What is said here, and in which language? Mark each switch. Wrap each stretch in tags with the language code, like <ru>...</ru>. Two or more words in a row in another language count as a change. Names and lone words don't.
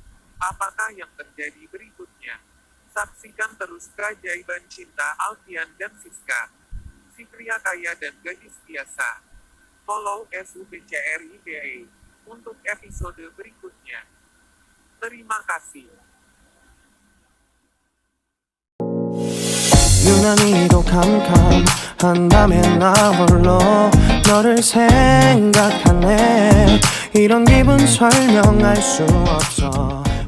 <id>Apakah yang terjadi berikutnya? Saksikan terus keajaiban cinta Alfian dan Siska. Si pria kaya dan gadis biasa.</id> <en>Follow SUBCRIBE</en> <id>untuk episode berikutnya. Terima kasih.</id> <ko>유난히도 캄캄한다면 나 홀로 너를 생각하네. 이런 기분 설명할 수 없어.</ko>